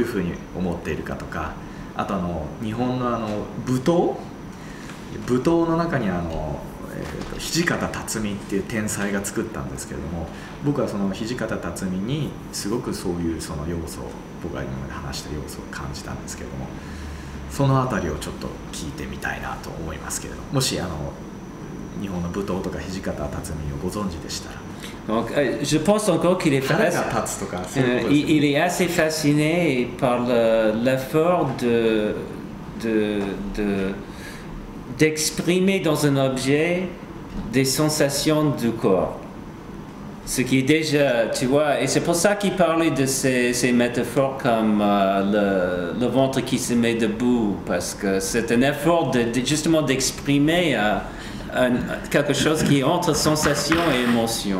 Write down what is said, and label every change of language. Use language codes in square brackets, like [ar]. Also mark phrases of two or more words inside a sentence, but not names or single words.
[ja] ふうに思っているかとか、あと日本の舞踏の中に土方辰巳っていう天才が作ったんですけれども、僕はその土方辰巳にすごくそういうその要素を、僕が今まで話した要素を感じたんですけれども、そのあたりをちょっと聞いてみたいなと思いますけれど、もし日本の舞踏とか土方辰巳をご存知でしたら。 [fr] Donc, je pense encore qu'il est, il est assez fasciné par l'effort d'exprimer dans un objet des sensations du corps. Ce qui est déjà, tu vois, et c'est pour ça qu'il parlait de ces métaphores comme le ventre qui se met debout, parce que c'est un effort justement d'exprimer quelque chose qui est entre sensation et émotion.